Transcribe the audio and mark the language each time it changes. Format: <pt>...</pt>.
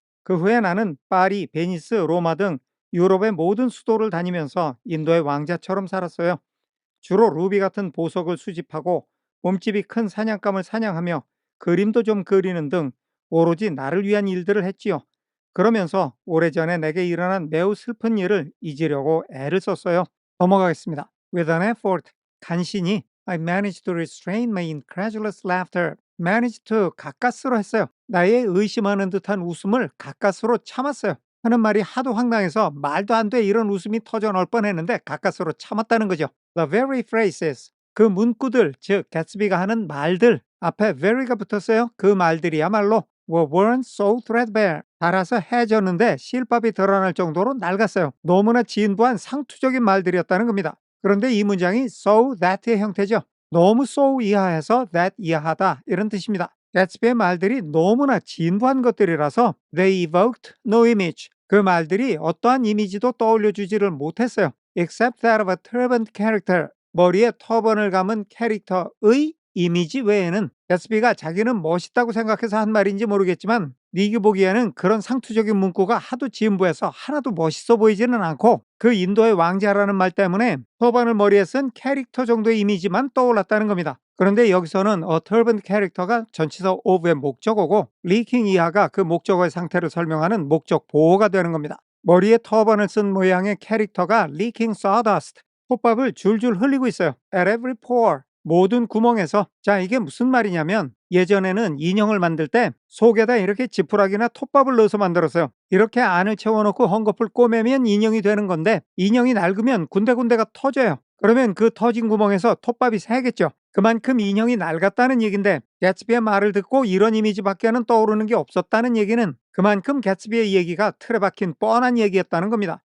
<ko>그 후에 나는 파리, 베니스, 로마 등 유럽의 모든 수도를 다니면서 인도의 왕자처럼 살았어요. 주로 루비 같은 보석을 수집하고 몸집이 큰 사냥감을 사냥하며 그림도 좀 그리는 등 오로지 나를 위한 일들을 했지요. 그러면서 오래전에 내게 일어난 매우 슬픈 일을 잊으려고 애를 썼어요. 넘어가겠습니다.</ko> <en>With an effort,</en> <ko>간신히</ko> <en>I managed to restrain my incredulous laughter. managed to</en> <ko>가까스로 했어요. 나의 의심하는 듯한 웃음을 가까스로 참았어요. 하는 말이 하도 황당해서 말도 안 돼 이런 웃음이 터져 나올 뻔했는데 가까스로 참았다는 거죠.</ko> <en>The very phrases,</en> <ko>그 문구들, 즉 개츠비가 하는 말들 앞에 very가 붙었어요. 그 말들이야말로</ko> <en>weren't so threadbare.</en> <ko>달아서 해졌는데 실밥이 드러날 정도로 낡았어요. 너무나 진부한 상투적인 말들이었다는 겁니다. 그런데 이 문장이 so that의 형태죠. 너무 so 이하해서 that 이하하다 이런 뜻입니다. 개츠비의 말들이 너무나 진부한 것들이라서</ko> <en>they evoked no image.</en> <ko>그 말들이 어떠한 이미지도 떠올려주지를 못했어요.</ko> <en>except that of a turbaned character.</en> <ko>머리에 터번을 감은 캐릭터의 이미지 외에는 개츠비가 자기는 멋있다고 생각해서 한 말인지 모르겠지만 닉이 보기에는 그런 상투적인 문구가 하도 진부해서 하나도 멋있어 보이지는 않고 그 인도의 왕자라는 말 때문에 터반을 머리에 쓴 캐릭터 정도의 이미지만 떠올랐다는 겁니다. 그런데 여기서는 turban 캐릭터가 전치사 of의 목적어고 leaking 이하가 그 목적어의 상태를 설명하는 목적 보호가 되는 겁니다. 머리에 터반을 쓴 모양의 캐릭터가</ko> <en>leaking sawdust,</en> <ko>톱밥을 줄줄 흘리고 있어요.</ko> <en>At every pore,</en> <ko>모든 구멍에서. 자, 이게 무슨 말이냐면 예전에는 인형을 만들 때 속에다 이렇게 지푸라기나 톱밥을 넣어서 만들었어요. 이렇게 안을 채워놓고 헝겊을 꼬매면 인형이 되는 건데 인형이 낡으면 군데군데가 터져요. 그러면 그 터진 구멍에서 톱밥이 새겠죠. 그만큼 인형이 낡았다는 얘긴데 개츠비의 말을 듣고 이런 이미지밖에는 떠오르는 게 없었다는 얘기는 그만큼 개츠비의 얘기가 틀에 박힌 뻔한 얘기였다는 겁니다.</ko>